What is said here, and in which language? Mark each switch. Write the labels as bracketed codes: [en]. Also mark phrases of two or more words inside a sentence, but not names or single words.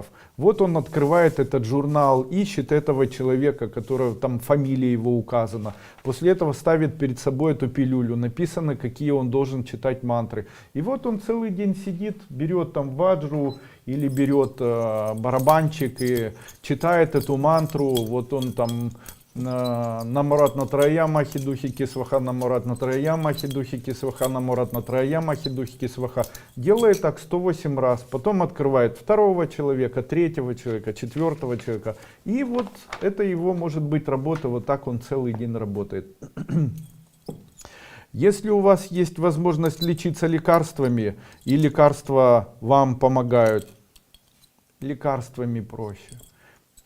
[ru] Вот он открывает этот журнал, ищет этого человека, которого там фамилия его указана. После этого ставит перед собой эту пилюлю, написано, какие он должен читать мантры. И вот он целый день сидит, берет там ваджру или берет барабанчик и читает эту мантру. Вот он там [sa] नमरत्न त्रय महि दुहि किस्वाहा, नमरत्न त्रय महि दुहि किस्वाहा, नमरत्न त्रय महि दुहि किस्वाहा. [ru] Делает так 108 раз, потом открывает 2-го человека, 3-го человека, 4-го человека. И вот это его может быть работа, вот так он целый день работает. Если у вас есть возможность лечиться лекарствами, и лекарства вам помогают, лекарствами проще.